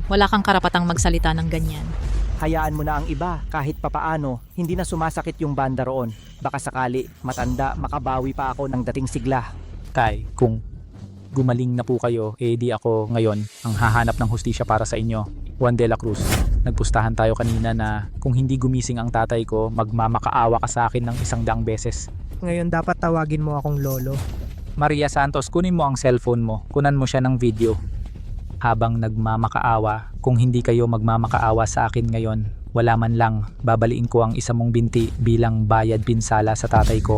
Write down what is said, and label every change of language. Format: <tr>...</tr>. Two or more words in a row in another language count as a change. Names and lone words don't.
<tl>Wala kang karapatang magsalita ng ganyan. Hayaan mo na ang iba kahit papaano, hindi na sumasakit yung banda roon. Baka sakali, matanda, makabawi pa ako ng dating sigla. Tay, kung gumaling na po kayo, di ako ngayon ang hahanap ng hustisya para sa inyo. Juan de la Cruz, nagpustahan tayo kanina na kung hindi gumising ang tatay ko, magmamakaawa ka sa akin ng 100 beses. Ngayon dapat tawagin mo akong lolo. Maria Santos, kunin mo ang cellphone mo, kunan mo siya ng video. Habang nagmamakaawa, kung hindi kayo magmamakaawa sa akin ngayon, wala man lang, babaliin ko ang isa mong binti bilang bayad pinsala sa tatay ko.</tl>